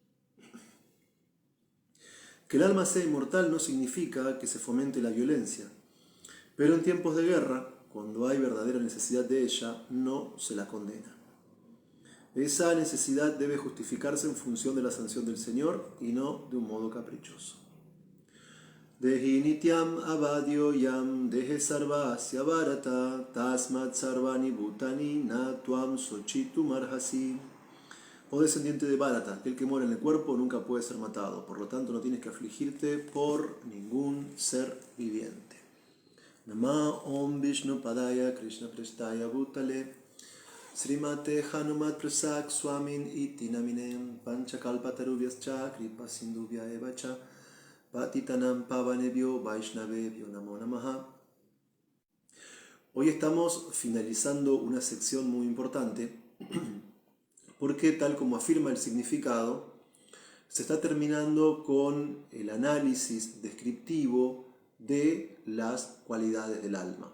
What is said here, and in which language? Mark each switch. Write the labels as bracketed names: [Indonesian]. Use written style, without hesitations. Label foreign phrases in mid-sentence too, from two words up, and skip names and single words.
[Spanish] Que el alma sea inmortal no significa que se fomente la violencia, pero en tiempos de guerra, cuando hay verdadera necesidad de ella, no se la condena. Esa necesidad debe justificarse en función de la sanción del Señor y no de un modo caprichoso. [Sanskrit] Dehi nityam avadyoyam dehe sarvasya bharata tasmat sarvani bhutani natvam sochitum arhasi. [Spanish] Oh descendiente de Bharata, aquel que mora en el cuerpo nunca puede ser matado, por lo tanto no tienes que afligirte por ningún ser viviente. [Sanskrit] Nama Om Vishnu Padaya Krishna Prestaya Bhutale Srimate Hanumat Prasak Swamin Iti Naminem Panchakalpatarubhyascha Kripa Sindhubhya Evacha Patitanam Pavanebhyo Vaishnavebhyo Namo Namaha. [Spanish] Hoy estamos finalizando una sección muy importante porque, tal como afirma el significado, se está terminando con el análisis descriptivo de las cualidades del alma.